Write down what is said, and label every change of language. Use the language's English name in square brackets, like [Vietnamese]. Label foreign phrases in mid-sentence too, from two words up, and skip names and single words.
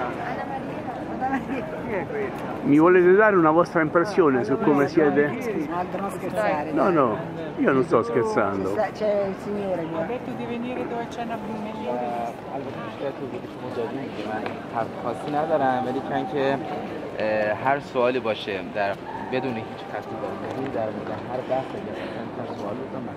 [Italian] Chi è questa? Mi volete dare una vostra impressione su come siete? Non scherzare. No, no, io non sto scherzando. C'è il signore qua. Ha detto di venire dove c'è una migliore. [Persian] البته بیشتر توضیح شما دادیم که من حرف خاصی ندارم ولی که هر سوالی باشه بدون هیچ خطی در مورد هر بحث یا هر سوال رو من